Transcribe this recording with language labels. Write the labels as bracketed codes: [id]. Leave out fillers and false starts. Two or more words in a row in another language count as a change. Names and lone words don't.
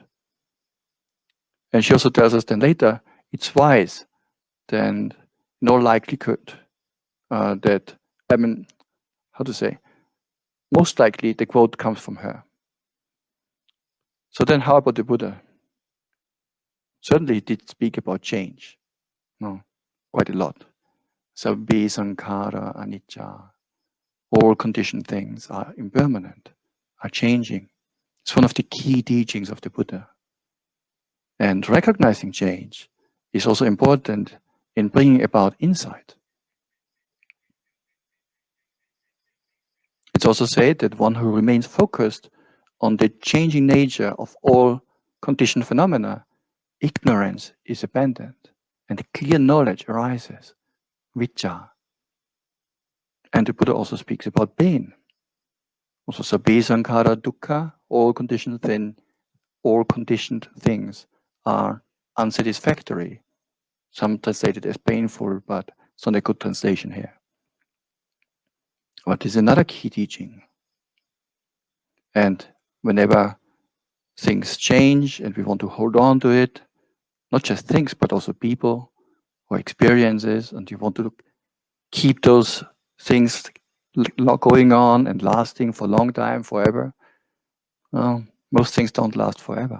[en] And she also tells us then later, it's wise, then no likelihood that, most likely the quote comes from her. So then how about the Buddha? Certainly he did speak about change, no, quite a lot. [pi] Sabbe sankhara anicca. [en] All conditioned things are impermanent, are changing. It's one of the key teachings of the Buddha. And recognizing change is also important in bringing about insight. It's also said that one who remains focused on the changing nature of all conditioned phenomena, ignorance is abandoned and clear knowledge arises, vicca. And the Buddha also speaks about pain. Also, [pi] sabbe sankhara dukkha, [en] all conditioned things are unsatisfactory. Some translate it as painful, but it's not a good translation here. But there's another key teaching. And whenever things change and we want to hold on to it, not just things, but also people or experiences, and you want to keep those things going on and lasting for a long time, forever, well, most things don't last forever.